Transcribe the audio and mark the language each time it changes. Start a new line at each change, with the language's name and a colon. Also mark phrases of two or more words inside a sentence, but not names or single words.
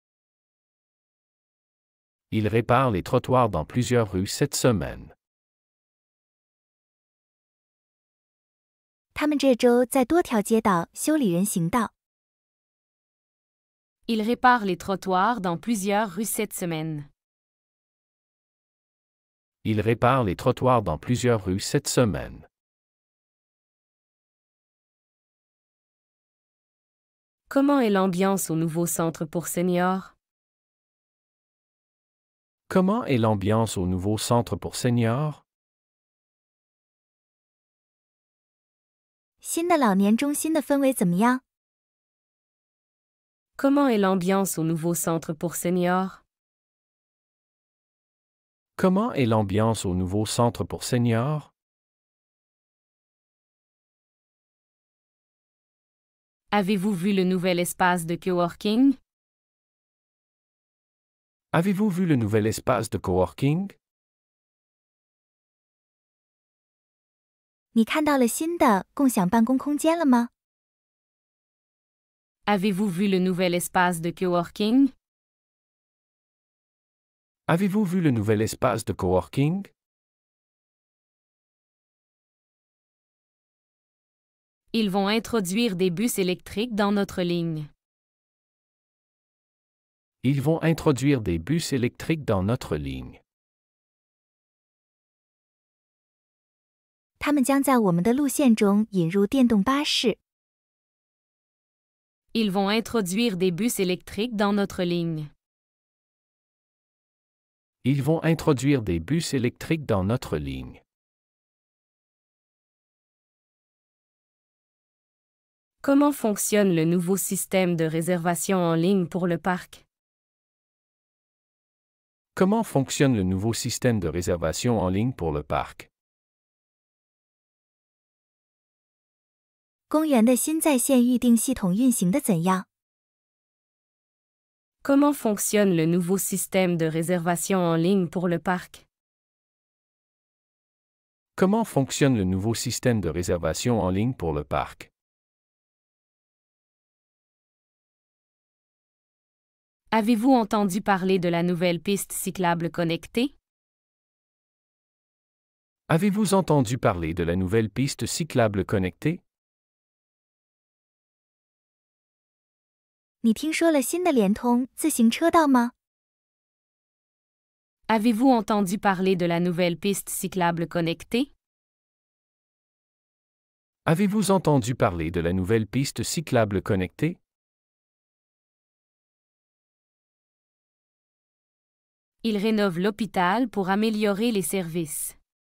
French: Il répare les trottoirs dans plusieurs rues cette semaine.
Chinese: 他们这周在多条街道修理人行道。
French: Il répare les trottoirs dans plusieurs rues cette semaine. Il répare les trottoirs dans plusieurs rues cette semaine. Comment est l'ambiance au nouveau centre pour seniors? Comment est l'ambiance au nouveau centre pour seniors?
Chinese: 新的老年中心的氛围怎么样？
French: Comment est l'ambiance au nouveau centre pour seniors? Comment est l'ambiance au nouveau centre pour seniors? Avez-vous vu le nouvel espace de coworking? Avez-vous vu le nouvel espace de coworking?
Chinese: 你看到了新的共享办公空间了吗？
French: Avez-vous vu le nouvel espace de coworking? Avez-vous vu le nouvel espace de coworking? Ils vont introduire des bus électriques dans notre ligne. Ils vont introduire des bus électriques dans notre ligne.
Chinese: 他们将在我们的路线中引入电动巴士。
French: Ils vont introduire des bus électriques dans notre ligne. Ils vont introduire des bus électriques dans notre ligne. Comment fonctionne le nouveau système de réservation en ligne pour le parc? Comment fonctionne le nouveau système de réservation en ligne pour le parc?
Chinese: 公园的新在线预订系统运行的怎样？
French: Comment fonctionne le nouveau système de réservation en ligne pour le parc? Comment fonctionne le nouveau système de réservation en ligne pour le parc? Avez-vous entendu parler de la nouvelle piste cyclable connectée? Avez-vous entendu parler de la nouvelle piste cyclable connectée?
Chinese: 你听说了新的联通自行车道吗？
French: Avez-vous entendu parler de la nouvelle piste cyclable connectée? Avez-vous entendu parler de la nouvelle piste cyclable connectée? Il rénove l'hôpital pour améliorer les services.